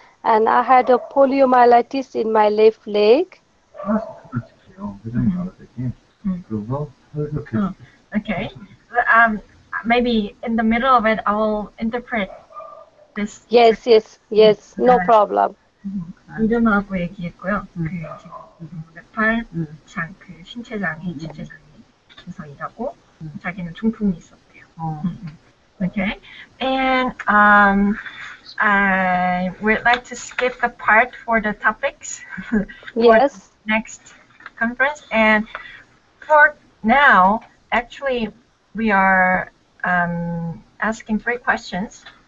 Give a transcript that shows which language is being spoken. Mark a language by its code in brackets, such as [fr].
[en] And I had a poliomyelitis in my left leg. [ko] 하나씩 부탁드릴게요. 회장님 알아듣기. Mm. 그거 설득해 Oh, 주세요. okay. [en] Um, Maybe in the middle of it, I will interpret this. Yes, yes, yes. No problem. [ko] 이름하고 얘기했고요. 그 지금 네팔 그 신체 장애, 지체 장애에서 일하고 자기는 중풍이 있었대요. [en] Okay, and I would like to skip the part for the topics for Yes. next conference. And for now, actually, we are asking 3 questions.